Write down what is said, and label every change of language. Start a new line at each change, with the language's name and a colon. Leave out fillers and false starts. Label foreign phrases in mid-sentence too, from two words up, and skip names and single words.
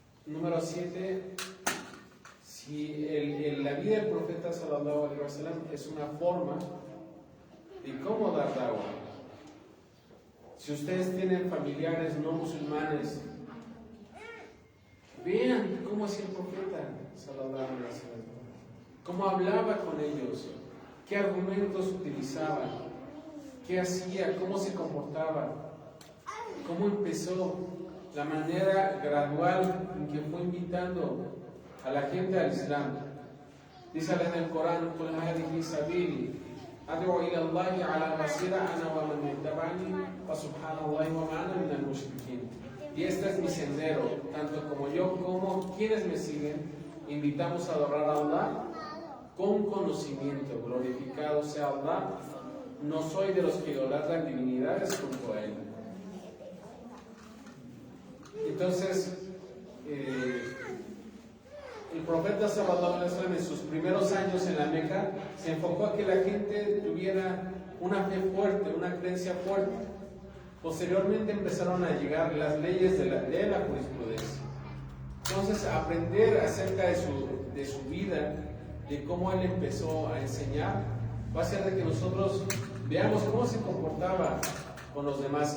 Spanish: Número 7, si la vida del profeta
Arabic: صلى الله عليه وسلم
Spanish: es una forma de cómo dar da'wah. Si ustedes tienen familiares no musulmanes, vean cómo hacía el profeta
Arabic: صلى الله عليه وسلم,
Spanish: cómo hablaba con ellos, qué argumentos utilizaba, qué hacía, cómo se comportaba, cómo empezó, la manera gradual en que fue invitando a la gente al Islam. Dice en el Corán:
Arabic: "قل هذه سبيلي أدعو إلى الله على بصيرة أنا ومن اتبعني وسبحان الله وما أنا من المشركين."
Spanish: Y este es mi sendero, tanto como yo como quienes me siguen, invitamos a adorar a Allah con conocimiento. Glorificado sea Allah, no soy de los que idolatran divinidades junto a él. Entonces, el profeta
Arabic: صلى الله عليه وسلم
Spanish: en sus primeros años en la Meca se enfocó a que la gente tuviera una fe fuerte, una creencia fuerte. Posteriormente empezaron a llegar las leyes de la jurisprudencia. Entonces, aprender acerca de su vida, de cómo él empezó a enseñar, va a ser de que nosotros veamos cómo se comportaba con los demás.